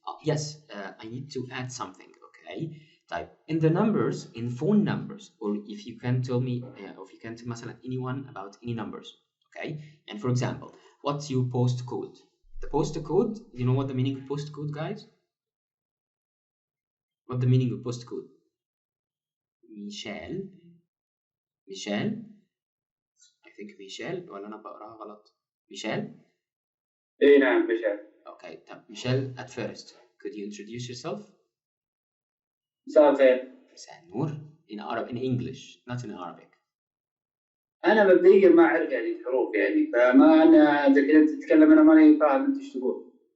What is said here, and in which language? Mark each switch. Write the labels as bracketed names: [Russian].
[English] Yes, I need to add something. Okay. Type in the numbers, in phone numbers, or if you can tell me, or if you can tell مثلا anyone about any numbers. Okay. And for example, what's your postcode? The postcode, you know what the meaning of postcode, guys? What the meaning of postcode? Michelle. I think [Arabic] Michelle, ولا أنا بقراها غلط. [English] Michelle? [Arabic] إيه نعم Michelle. [English] Okay, Michelle, at first, could you introduce yourself? [Arabic] مساء الخير. مساء النور. [English] In Arab, in English, not in Arabic. [Arabic] أنا مبدئيا ما أعرف يعني الحروف يعني فما أنا إذا كنت تتكلم أنا ماني فاهم أنت إيش تقول.